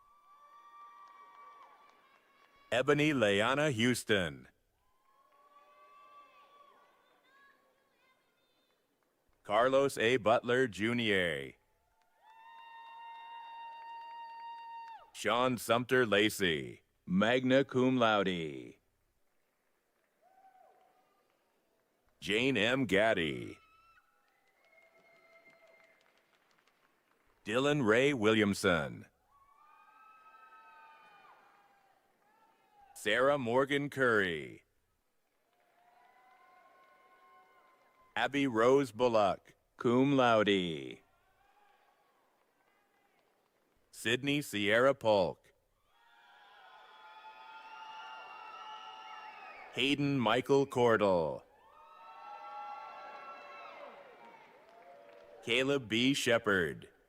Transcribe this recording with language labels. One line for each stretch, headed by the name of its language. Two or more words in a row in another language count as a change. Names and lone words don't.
English: Ebony Leanna Houston. Carlos A. Butler, Jr. Sean Sumter Lacey,
Latin: magna cum laude.
English: Jane M. Gaddy. Dylan Ray Williamson. Sarah Morgan Curry. Abby Rose Bullock,
Latin: cum laude.
English: Sydney Sierra Polk. Hayden Michael Cordell. Caleb B. Shepard.